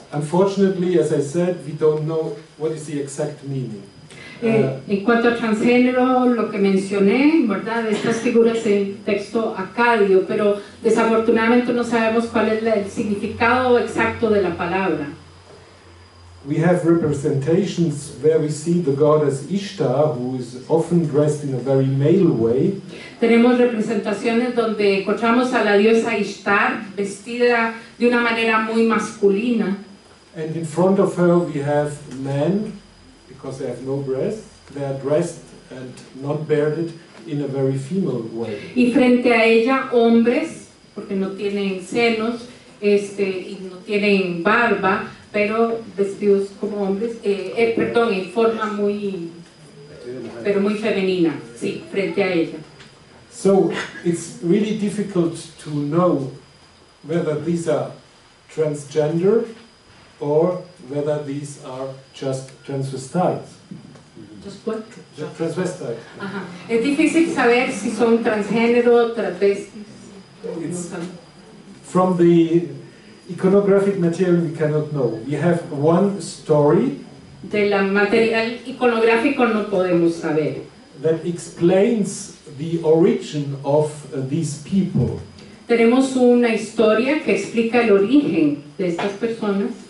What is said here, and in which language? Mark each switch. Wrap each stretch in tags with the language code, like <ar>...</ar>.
<en>Unfortunately, as I said, we don't know what is the exact meaning.</en> <es>En cuanto a transgénero, lo que mencioné, ¿verdad? Estas figuras en texto acadio, pero desafortunadamente no sabemos cuál es el significado exacto de la palabra.</es> <en>we have representations where we see the goddess Ishtar, who is often dressed in a very male way.</en> <es>Tenemos representaciones donde encontramos a la diosa Ishtar vestida de una manera muy masculina.</es> <en>And in front of her we have men, because they have no breasts, they are dressed and not bearded in a very female way.</en> <es>Y frente a ella hombres, porque no tienen senos y no tienen barba, pero vestidos como hombres, en forma muy femenina, sí, frente a ella.</es> <en>So it's really difficult to know whether these are transgender or whether these are just transvestites. Just what? Transvestite. Ajá.</en> <es>Es difícil saber si son transgénero, transvestis.</es> <en>From the iconographic material we cannot know. We have one story</en> <es>Del material iconográfico no podemos saber.</es> <en>that explains the origin of these people.</en> <es>Tenemos una historia que explica el origen de estas personas.</es>